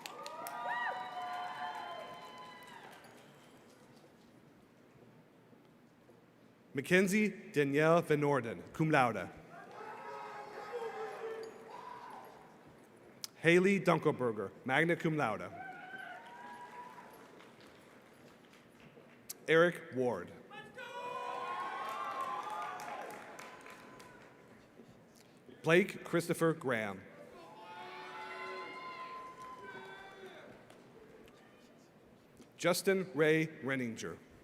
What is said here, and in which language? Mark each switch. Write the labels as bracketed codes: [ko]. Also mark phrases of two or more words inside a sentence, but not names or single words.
[en] Mackenzie Danielle Van Orden, [la] cum laude. [en] Haley Dunkelberger, [la] magna cum laude. [en] Eric Ward. Blake Christopher Graham. Justin Ray Renninger.